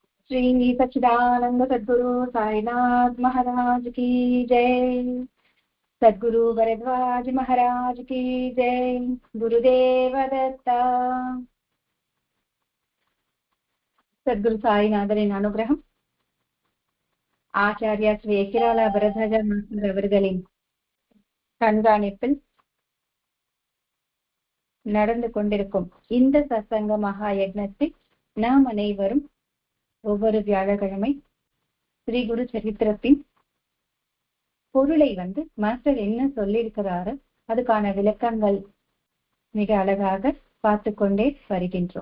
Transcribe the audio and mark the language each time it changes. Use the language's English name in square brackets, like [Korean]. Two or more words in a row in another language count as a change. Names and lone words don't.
[Hindi] श्री सच्चिदानंद सद्गुरु साईनाथ महाराज की जय। सद्गुरु भरद्वाज महाराज की जय। गुरुदेव दत्ता। [Tamil] सद्गुरु சாய்நாதரின் அனுகிரகம், ஆச்சாரியா ஸ்ரீ எக்கிராலா பரத்வாஜ மாஸ்டர் அவர்களின் கண்காணிப்பில் நடந்து கொண்டிருக்கும் இந்த சத்சங்க மகா யக்ஞத்தில் நாம் அனைவரும் ஒவ்வொரு வியாழக்கிழமை ஸ்ரீ குரு சரித்திரத்தின் பொருளை மாஸ்டர் என்ன சொல்லியிருக்கிறாரு அதுக்கான விளக்கங்கள் மிக அழகாக பார்த்து கொண்டே வருகின்றோம்.